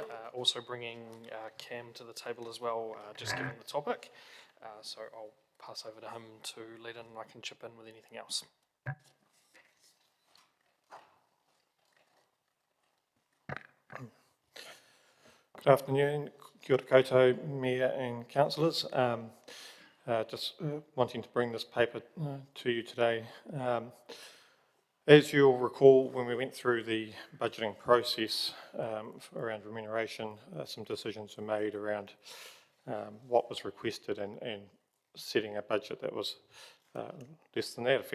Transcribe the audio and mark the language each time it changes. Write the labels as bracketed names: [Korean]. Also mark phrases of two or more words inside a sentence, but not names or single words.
[English] Also bringing Cam to the table as well, just given the topic. So I'll pass over to him to lead in and I can chip in with anything else. Good afternoon. [Māori] Kia ora koutou, [English] Mayor and councillors. Just wanting to bring this paper to you today. As you'll recall, when we went through the budgeting process around remuneration, some decisions were made around what was requested and setting a budget that was less than that.